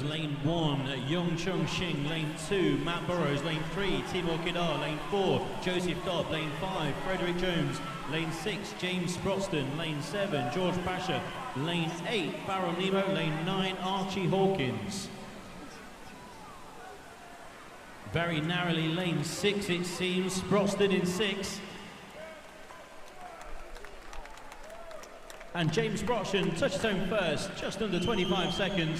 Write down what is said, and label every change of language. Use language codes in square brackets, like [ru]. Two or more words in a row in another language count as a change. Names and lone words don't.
[en] Lane 1, Yong Chung Shing. Lane 2, Matt Burrows. Lane 3, Timur Kidar. Lane 4, Joseph Dobb. Lane 5, Frederick Jones. Lane 6, James Sproxton. Lane 7, George Pasha. Lane 8, Baron Nemo. Lane 9, Archie Hawkins. Very narrowly, lane 6 it seems, Sproxton in 6. And James Sproxton touches home first, just under 25 seconds.